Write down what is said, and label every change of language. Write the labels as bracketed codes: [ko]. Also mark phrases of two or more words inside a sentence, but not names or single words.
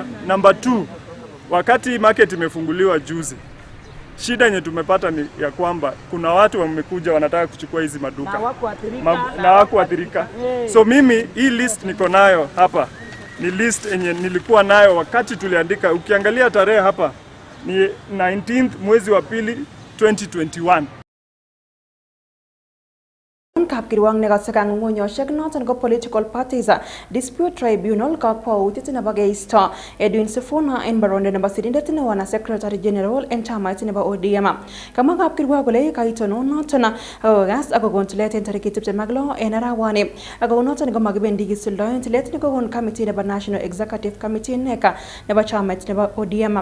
[sw] Number 2, wakati market imefunguliwa juzi, shida yenye tumepata ni ya kwamba kuna watu wamekuja wanataka kuchukua hizi maduka na hawakuathirika. So mimi hii list niko nayo hapa ni list yenye nilikuwa nayo wakati tuliandika. Ukiangalia tarehe hapa ni 19th mwezi wa pili 2021. [kln] Kapkirwang nekasakang ng'onyoshek noton ko [en] political parties dispute tribunal [kln] kakwautiet nebo keisto Edwin Sifuna en barondo nebo sirindet neo na [en] secretary general [kln] en chamait nebo ODM. Kamwa kapkirwang kole kaitonon noton akokas akokon tilet en tarikit 26 en arawani. Ako noton komakibendi kisuldoen tilet nekokon committee nebo National Executive Committee NEC nebo chamait nebo ODM.